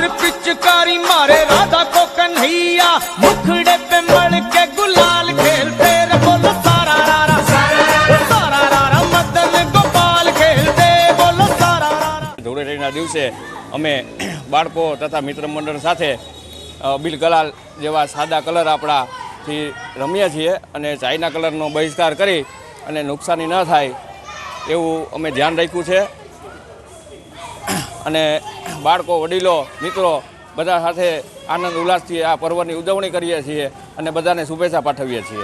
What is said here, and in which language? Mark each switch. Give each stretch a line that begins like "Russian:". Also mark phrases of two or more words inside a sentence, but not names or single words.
Hindi: पिचकारी मारे राधा को कन्हैया, मुखड़े पे मड़ के गुलाल खेलते, रे बोलो सारा रारा वो सारा रारा, मदन गोपाल खेलते, बोलो सारा रारा.
Gujarati: ધૂળેટીના દિવસે અમે બાળકો તથા મિત્ર મંડળ સાથે બિલ ગલાલ જેવા સાદા કલર આપણાથી રમીએ છીએ અને ચાઇના કલરનો બહિષ્કાર કરી અને નુકસાની ન થાય એવું અમે ધ્યાન રાખ્યું છે. અને બાળકો, વડીલો, મિત્રો બધા સાથે આનંદ ઉલ્લાસથી આ પર્વની ઉજવણી કરીએ છીએ અને બધાને શુભેચ્છા પાઠવીએ છીએ.